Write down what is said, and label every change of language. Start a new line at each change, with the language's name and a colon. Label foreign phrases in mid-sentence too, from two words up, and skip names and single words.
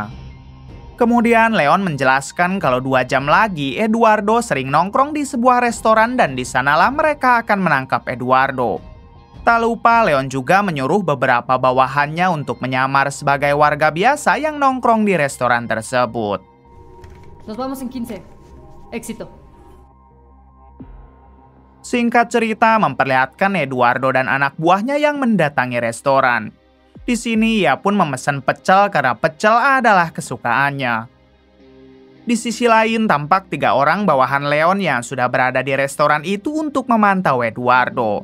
Indonesian: Kemudian Leon menjelaskan kalau 2 jam lagi Eduardo sering nongkrong di sebuah restoran dan di sanalah mereka akan menangkap Eduardo. Tak lupa Leon juga menyuruh beberapa bawahannya untuk menyamar sebagai warga biasa yang nongkrong di restoran tersebut.
Spanish: Nos vamos en 15. Éxito.
Indonesian: Singkat cerita memperlihatkan Eduardo dan anak buahnya yang mendatangi restoran. Di sini ia pun memesan pecel karena pecel adalah kesukaannya. Di sisi lain, tampak 3 orang bawahan Leon yang sudah berada di restoran itu untuk memantau Eduardo.